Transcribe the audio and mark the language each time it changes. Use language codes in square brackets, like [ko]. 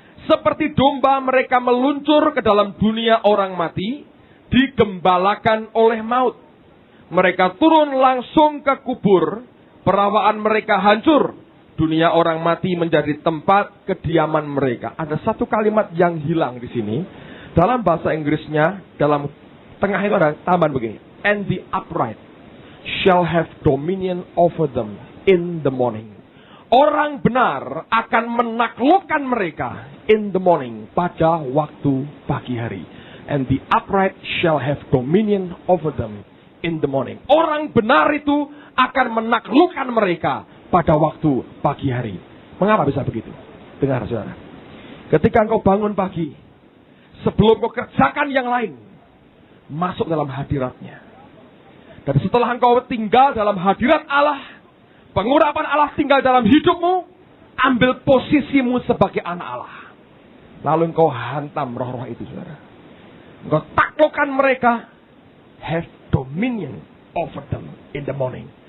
[id] Seperti domba mereka meluncur ke dalam dunia orang mati, digembalakan oleh maut. Mereka turun langsung ke kubur, perawaan mereka hancur. Dunia orang mati menjadi tempat kediaman mereka. Ada satu kalimat yang hilang di sini. Dalam bahasa Inggrisnya, dalam tengah itu ada tambahan begini. [en] And the upright shall have dominion over them in the morning. [id] Orang benar akan menaklukkan mereka [en] in the morning, [id] pada waktu pagi hari. [en] And the upright shall have dominion over them in the morning. [id] Orang benar itu akan menaklukkan mereka pada waktu pagi hari. Mengapa bisa begitu? Dengar saudara. Ketika engkau bangun pagi, sebelum kau kerjakan yang lain, masuk dalam hadiratnya. Dan setelah engkau tinggal dalam hadirat Allah, pengurapan Allah tinggal dalam hidupmu, ambil posisimu sebagai anak Allah. Lalu engkau hantam roh-roh itu, saudara. Engkau taklukkan mereka, [en] have dominion over them in the morning.